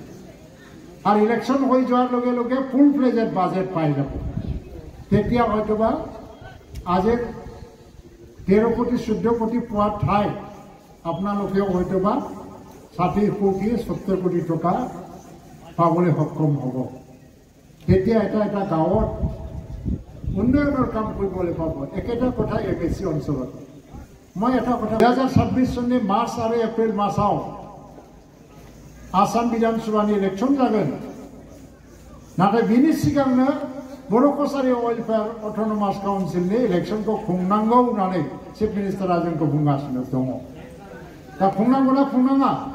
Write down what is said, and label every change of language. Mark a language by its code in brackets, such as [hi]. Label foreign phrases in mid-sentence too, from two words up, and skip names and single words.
[as] আৰু ইলেকশ্যন হৈ যোৱাৰ লগে লগে [en] full fledged [as] বাজেট পাই যাব তেতিয়া হয়তোবা আজি 13 কোটি 14 কোটি পোৱাৰ ঠাই আপোনালোকে হয়তোবা 60 কোটি 70 কোটি টকা পাবলৈ সক্ষম হ'ব তেতিয়া এটা গাঁৱত উন্নয়নৰ কাম কৰিবলৈ পাব একেটা কথা এমএসি অঞ্চলত মই এটা কথা 2026 চনৰ মাৰ্চ আৰু এপ্ৰিল মাসও [brx] आसाम विधानसभानि इलेक्शन जागोन नाथाय बिनि सिगांनो बर' कसारि वेलफेयार अट'नमास काउन्सिलनि इलेक्शनखौ खुंनांगौ होननानै [en] chief minister [brx] जोंखौ बुंगासिनो दङ दा खुंनांगौना खुंनाङा